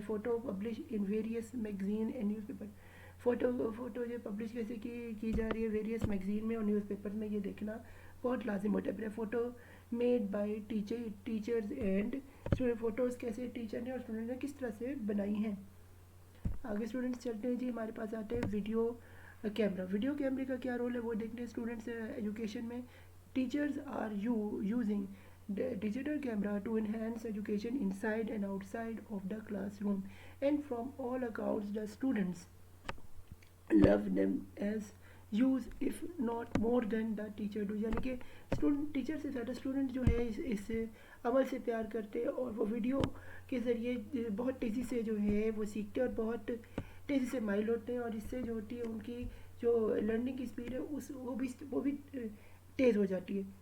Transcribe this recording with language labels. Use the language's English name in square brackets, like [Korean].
[English] Photo publish in various magazine and newspaper. [Hindi] Photo जो publish कैसे की जा रही है वेरियस मैगजीन में और न्यूज़पेपर में, ये देखना बहुत लाजिम होता है. फिर [English] Photo made by teachers and student. [Hindi] Photos कैसे टीचर ने और स्टूडेंट ने किस तरह से बनाई हैं. आगे स्टूडेंट्स चलते हैं जी. हमारे पास आते हैं वीडियो कैमरे का क्या रोल है वो देखते हैं स्टूडेंट्स एजुकेशन में. [English] Teachers are using digital camera to enhance education inside and outside of the classroom, and from all accounts the students love them as use if not more than the teacher do. [Hindi] यानी कि teacher से ज़्यादा student जो है इस अमल से प्यार करते हैं और वो वीडियो के ज़रिए बहुत तेज़ी से जो है वो सीखते हैं और बहुत तेज़ी से माइल होते हैं. और इससे जो होती है उनकी जो लर्निंग की स्पीड है वो भी तेज़ हो जाती है.